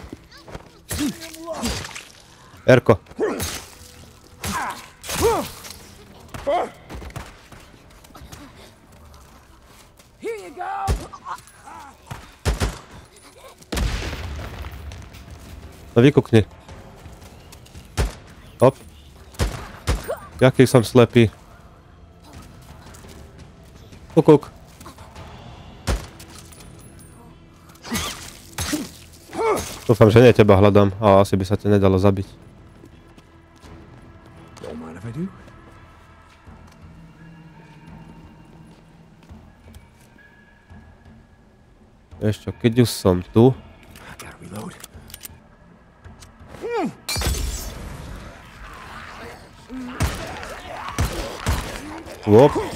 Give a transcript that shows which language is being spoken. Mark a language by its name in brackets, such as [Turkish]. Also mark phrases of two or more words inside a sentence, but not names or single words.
[English] Erko. Here you go. [Slovak] No vykukni. Hop. Jaký som slepý. Kukuk. Dúfam, že nie teba hľadám, ale asi by sa te nedalo zabiť. [English] Don't mind if I do. [Slovak] Ešte, keď už som tu... [English] Gotta reload. Wop.